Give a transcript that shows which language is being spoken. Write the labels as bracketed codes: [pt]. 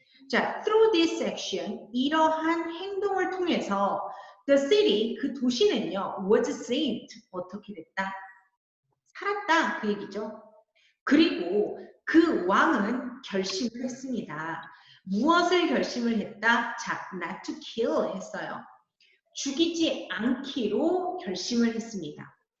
[ko] 자, [en] through this action, [ko] 이러한 행동을 통해서 [en] the city, [ko] 그 도시는요, [en] was saved, [ko] 어떻게 됐다? 살았다, 그 얘기죠. 그리고 그 왕은 결심을 했습니다. 무엇을 결심을 했다? 자, [en] not to kill [ko] 했어요. 죽이지 않기로 결심을 했습니다.